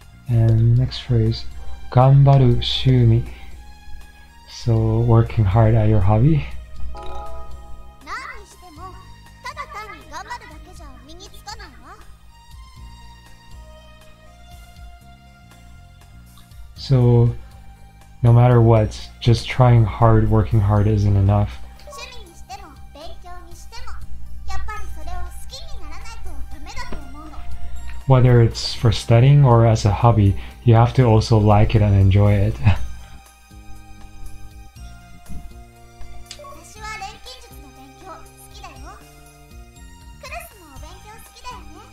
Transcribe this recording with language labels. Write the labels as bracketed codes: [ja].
[en] And next phrase, [ja] 頑張る趣味. [en] So working hard at your hobby. [ja] 何にしてもただ単に頑張るだけじゃ身につかないわ。 [en] So no matter what, just trying hard, working hard isn't enough. [ja] 趣味にしても勉強にしてもやっぱりそれを好きにならないとダメだと思うの。 [en] Whether it's for studying or as a hobby, you have to also like it and enjoy it. [ja] 私は錬金術の勉強好きだよ。クラスもお勉強好きだよね。